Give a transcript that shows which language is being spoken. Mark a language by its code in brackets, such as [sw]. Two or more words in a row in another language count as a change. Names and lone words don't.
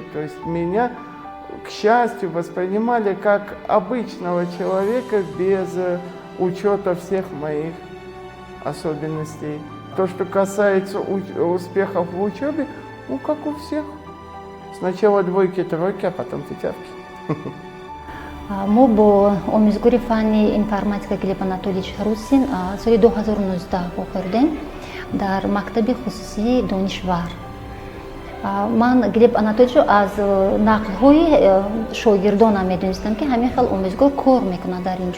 [ru] То есть меня, к счастью, воспринимали как обычного человека без учета всех моих особенностей. То, что касается успехов в учебе, ну, как у всех. Сначала двойки, тройки, а потом пятерки. [tg] мо бо омӯзгори фанни информатика Глеб Анатольевич Русин соли 2019 охӯрдем дар мактаби хусусии Донишвар. ман Глеб Анатольевичро аз нақлҳои шогирдонам медонистам ки ҳамин хел омӯзгор кор мекунад дар ин ҷо.